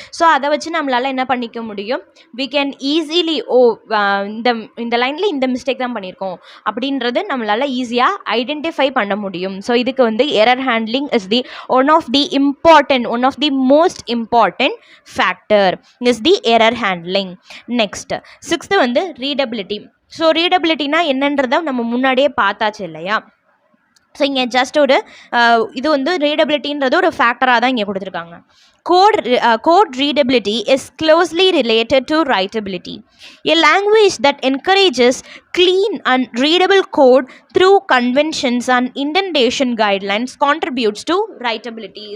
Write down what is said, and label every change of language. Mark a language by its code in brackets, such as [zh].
[ta] So அதை வச்சு நம்மளால் என்ன பண்ணிக்க முடியும், வி கேன் ஈஸிலி இந்த லைனில் இந்த மிஸ்டேக் தான் பண்ணியிருக்கோம் அப்படின்றது நம்மளால் ஈஸியாக ஐடென்டிஃபை பண்ண முடியும். [en] So இதுக்கு வந்து error handling is the one of the most important factor is the error handling. Next, sixth வந்து readability. [ta] ஸோ ரீடபிலிட்டினா என்னன்றதை நம்ம முன்னாடியே பார்த்தாச்சு இல்லையா. ஸோ இங்கே ஜஸ்ட் ஒரு இது வந்து ரீடபிலிட்டின்றது ஒரு ஃபேக்டராக தான் இங்கே கொடுத்துருக்காங்க. [en] Code readability is closely related to writability. A language that encourages clean and readable code through conventions and indentation guidelines contributes to writability.